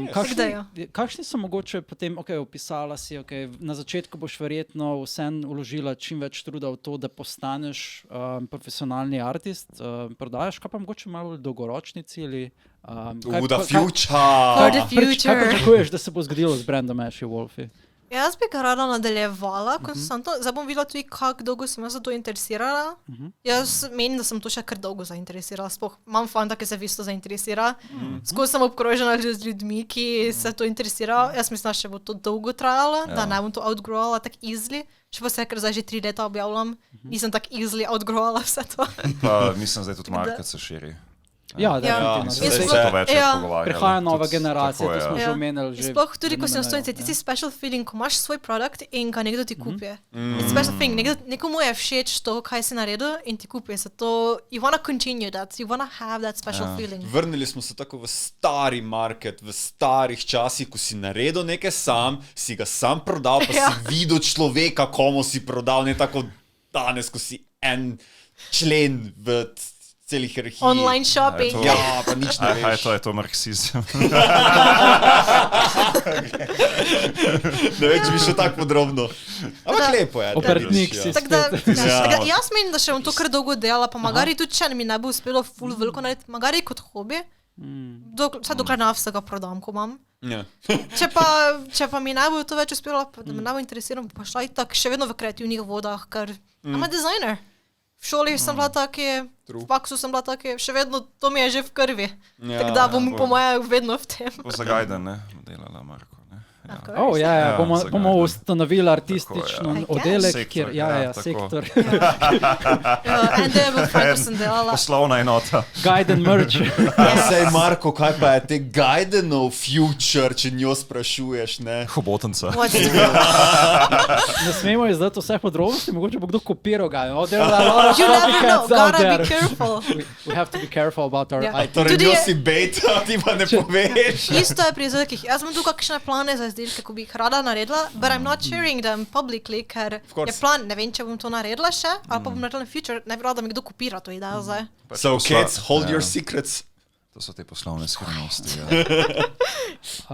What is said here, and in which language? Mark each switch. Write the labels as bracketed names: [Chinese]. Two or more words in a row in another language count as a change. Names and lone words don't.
[Slovenian] Kakšni so mogoče potem, opisala si, na začetku boš verjetno vseeno vložila čim več truda v to, da postaneš profesionalni artist, prodajaš, kaj pa mogoče malo dolgoročni cilji? [English] The future! For the [Slovenian] Kaj [English] future. [Slovenian] pričakuješ, da se bo zgodilo z brandom Ashy Wolfie? Jaz bi ga rada nadaljevala konstantno. Zdaj bom videla tudi, kako dolgo sem jaz za to interesirala. Jaz menim, da sem to še kar dolgo zainteresirala. Sploh imam fanta, ki se isto zainteresira. Skozi sem obkrožena z ljudmi, ki se to interesirajo. Jaz mislim, da še bo to dolgo trajalo, da ne bom to outgrowala tako easily. Še pa se, ker zdaj že 3 leta objavljam, nisem tako easily outgrowala vse to. Pa mislim, zdaj tudi market se širi. Ja, Mislim, da se to večkrat pogovarjali. Prihaja nova generacija, tako to smo je. že omenili. Sploh tudi, ko si nastojen, ti [English] special feeling, [Slovenian] ko imaš svoj produkt in ga nekdo ti kupi. [English] It's special feeling, [Slovenian] nekomu je všeč to, kaj si naredil in ti kupi. Zato, [English] you wanna continue that, you wanna have that special feeling. [Slovenian] Vrnili smo se tako v stari market, v starih časih, ko si naredil nekaj sam, si ga sam prodal, pa si videl človeka, komu si prodal, ne tako danes, ko si en člen v celi hierarhiji. [English] Online shopping. [Slovenian] Ja, pa nič ne veš. To je to marksizem. Ne vem, če bi šel tako podrobno. Ampak lepo je. Obrtnik si Tako da, spet. jaz menim, da še bom to kar dolgo delala, pa magari tudi, če mi ne bo uspelo ful veliko narediti, magari kot hobi, vsaj dokler ne vsega prodam, ko imam. Ja. Če pa mi ne bo to več uspelo, pa da me ne bo interesiral, pa šla itak še vedno v kreativnih vodah, ker [English] I'm a designer. [Slovenian] V šoli sem bila taki, v faksu sem bila taki, še vedno to mi je že v krvi. Tako da bom po moje vedno v tem. To za Gajden, ne? Delala Marko, ne? Bomo ustanovili artističen oddelek, Sektor, kjer, tako. sektor. En del v Franku sem delala. Poslovna enota. Gajden merch. Sej Marko, kaj pa je te Gajdenov future, če njo sprašuješ, ne? Hobotenca. Ne smemo izdati vseh podrobnosti, mogoče bo kdo kopiral ga. [English] You never know, gotta be careful. We have to be careful about our [Slovenian] Ja. [English] IP. [Slovenian] Torej, Tudi njo je- si beta, ti pa ne poveš. Isto je pri izdelkih. Jaz imam tu kakšne plane za izdelke, ko bi jih rada naredila, [English] but I'm not sharing them publicly, [Slovenian] ker je plan, ne vem, če bom to naredila še, ali pa bom naredila [English] in future, [Slovenian] ne bi rada, da mi kdo kopira to idejo zdaj. [English] So kids, hold your secrets. [Slovenian] To so te poslovne skrivnosti. Ja.